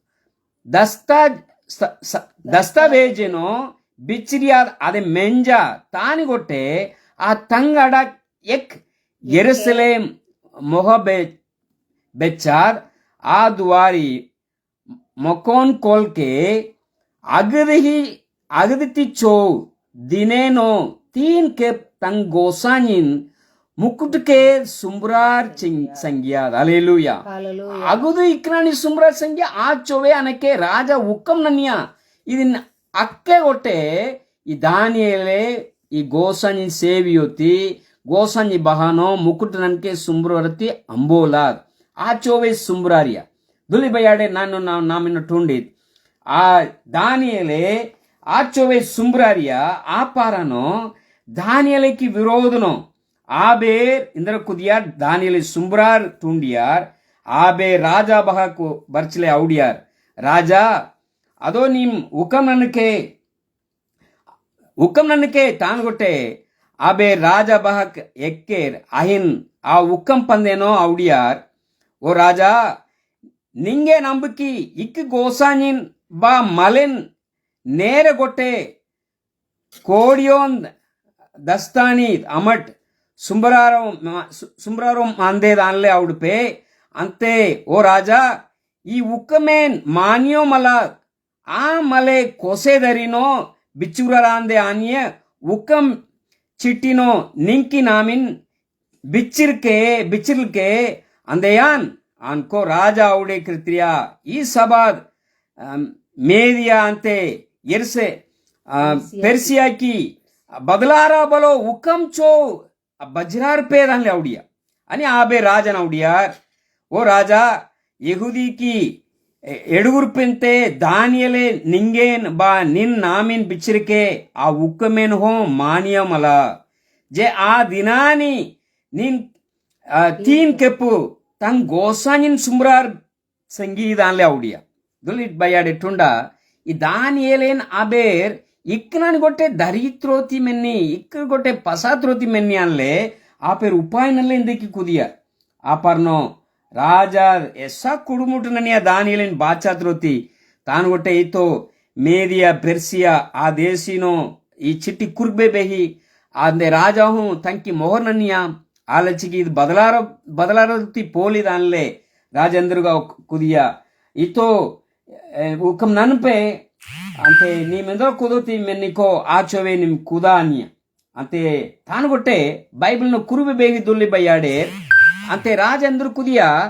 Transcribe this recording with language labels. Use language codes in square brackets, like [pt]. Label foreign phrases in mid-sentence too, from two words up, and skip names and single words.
[kru] दस्तावेजेनो बिचिरिया अदे मेंजा तानी गोटे आ तंगड़ा एक यरूशलेम मोहबे बेचार आ दुआरी मकोन कोल के अगदती चो दिनेनो 3 के तंग गोसानिन मुकुट के सुम्रार संज्ञा हालेलुया अगुदु इक्रानी सुम्रार संज्ञा आ चोवे अनके राजा हुक्म ननिया इदिन अक्के गोटे ई दानियले ई गोसानी सेवियोती गोसानी बहानो मुकुट ननके सुम्रवरती अंबोला आ चोवे सुम्रारिया दुली बयाडे नामिन टूंडित आ दानियले आचोवे सुम्ब्रारिया आपारनो दानियले की विरोधनो आबेर इंदर कुदियार दानियले सुम्ब्रार टूंडियार आबे राजा बहाको बर्चले औडियार राजा अदो निम हुकम ननके तानगोटे आबे राजा बहक एक्केर अहिन आ हुकम पंदेनो औडियार ओ राजा निंगे नंबकी इक गोसानिन बा मलेन नेर गोटे कोडियोन दस्तानी अमट सुंबरारो मांदे दानले औडपे अंते ओ राजा ई हुकमेन मानियो मला आ मले कोसेदरिनो बिचुरांदे आनिय हुकम चिट्टिनो निंकी नामिन बिचिरके अंदेयान अनको राजा औडे कृत्रिया ई सबाद मेदिया अंते यर्से पेर्सिया की बदलारा बलो हुकम चो बजरार पे दानले औडिया अनि आबे राजन औडियार ओ राजा यहूदी की एडुगुर्पिंते दानियले निंगेन बा निन नामिन बिचिरके आ हुकमेन हो मानियमला जे आ दिनानी निन तीन केपु तंग गोसानिन सुम्रार संगीदानले औडिया दुलिट बयाडे टुंडा ई दानियलेन आबेर इक्कनान गोटे दरित्रोति मेन्नी इक्क गोटे पसात्रोति मेन्नी अनले आपेर उपाय नल्ले इंदकी कुदिया आपर्नो राजा ऐसा कुडुमुटननिया दानियलेन बाचात्रोति तान गोटे इतो मेदिया पेर्सिया आ देशिनो ई चिट्टी कुर्बे बेही आंदे राजा हूँ तंकी मोहर ननिया आलचिकी बदलारोति पोली दानले राजेंद्रगा कुदिया इतो हुकम ननपे अंते नीमेंदो कुदोती मेन्निको आचोवे निम कुदानिया अंते तान गोटे बाइबल नो कुरुबे बेगी दुल्ली बयाडे अंते राजेंद्र कुदिया